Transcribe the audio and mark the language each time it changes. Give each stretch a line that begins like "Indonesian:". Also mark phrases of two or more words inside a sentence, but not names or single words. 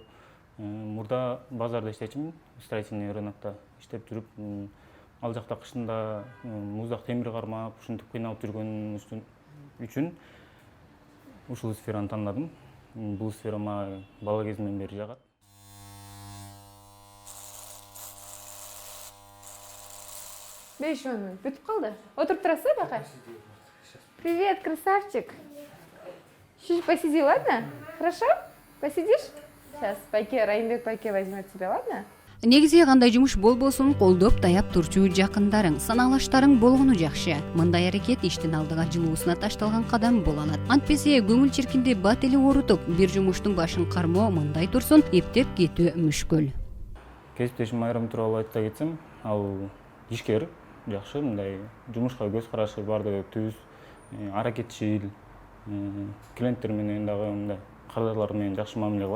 Kyrgyz: Мурда базарда иштечимин,
Russian: строительный рынокто
Kyrgyz: иштеп жүрүп, ал жакта кышында муздак темир кармап, ушинтип кыйналып жүргөнүм үчүн ушул сфераны тандадым. Бул сфера мага бала кезимден бери жагат. Беш минут бүтүп калды. Отуруп турасызбы бака?
Russian: Привет, красавчик. Чуть посиди, ладно? Хорошо? Посидишь? Сейчас Райымбек Пайке возьмет тебя, ладно?
Kyrgyz: Негизи кандай жумуш болбосун колдоп таяп турчу жакындарың, санаалаштарың болгону жакшы. Мындай аракет иштин алдыга жылуусуна ташталган кадам боло алат. Антпесе көңүл чиркинди бат эле оорутуп, бир жумуштун башын кармоо мындай турсун эптеп кетүү мүшкүл. Кесиптешим Майрам тууралуу айта кетсем, ал ишкер, жакшы, мындай жумушка көз карашы бардыгы түз, аракетчил, клиенттер менен дагы мындай кардарлар менен жакшы мамиле кылат.